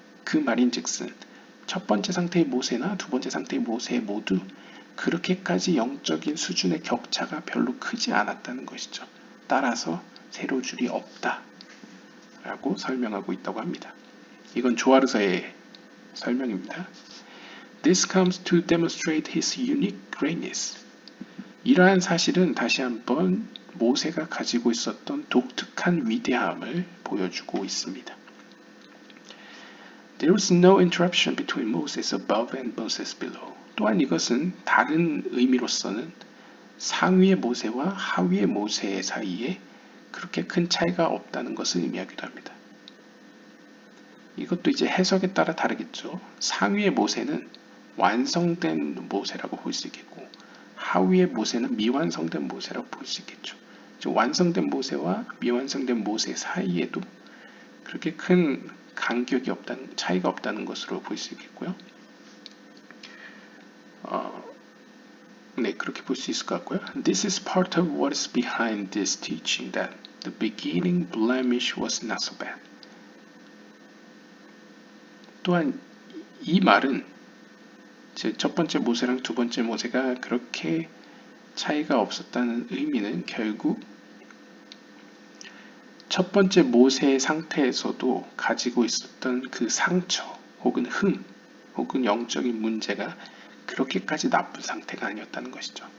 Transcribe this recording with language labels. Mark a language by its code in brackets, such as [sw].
[ko] 그 말인즉슨 첫 번째 상태의 모세나 두 번째 상태의 모세 모두 그렇게까지 영적인 수준의 격차가 별로 크지 않았다는 것이죠. 따라서 세로줄이 없다 라고 설명하고 있다고 합니다. 이건 조아르서의 설명입니다. [en] This comes to demonstrate his unique greatness. [ko] 이러한 사실은 다시 한번 모세가 가지고 있었던 독특한 위대함을 보여주고 있습니다. [en] There was no interruption between Moses above and Moses below. [ko] 또한 이것은 다른 의미로서는 상위의 모세와 하위의 모세 사이에 그렇게 큰 차이가 없다는 것을 의미하기도 합니다. 이것도 이제 해석에 따라 다르겠죠. 상위의 모세는 완성된 모세라고 볼 수 있겠고 하위의 모세는 미완성된 모세라고 볼 수 있겠죠. 완성된 모세와 미완성된 모세 사이에도 그렇게 큰 간격이 없다는, 차이가 없다는 것으로 볼 수 있겠고요. 네, 그렇게 볼 수 있을 것 같고요. [en] This is part of what is behind this teaching that the beginning blemish was not so bad. [ko] 또한 이 말은 첫 번째 모세랑 두 번째 모세가 그렇게 차이가 없었다는 의미는 결국 첫 번째 모세의 상태에서도 가지고 있었던 그 상처 혹은 흠 혹은 영적인 문제가 그렇게까지 나쁜 상태가 아니었다는 것이죠.